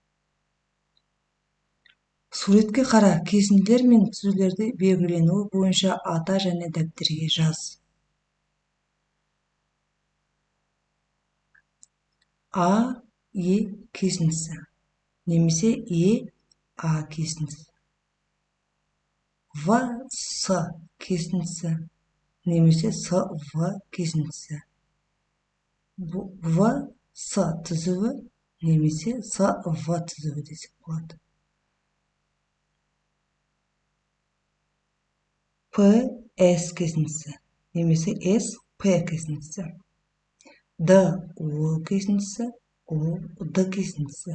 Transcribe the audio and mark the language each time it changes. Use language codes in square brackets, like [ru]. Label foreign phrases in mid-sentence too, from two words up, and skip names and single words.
[kk] Суретке қара, кесінділер мен түзулерді белгіленуі бойынша ата және дәптерге жаз. А, Е кесіндісі немесе Е, А кесіндісі. В, С кесіндісі немесе С, В кесіндісі. В, С түзуі немесе С, В түзуі десек болады. П, С кесіндісі немесе С, П кесіндісі. Д, О кесіндісі, О, Д кесіндісі.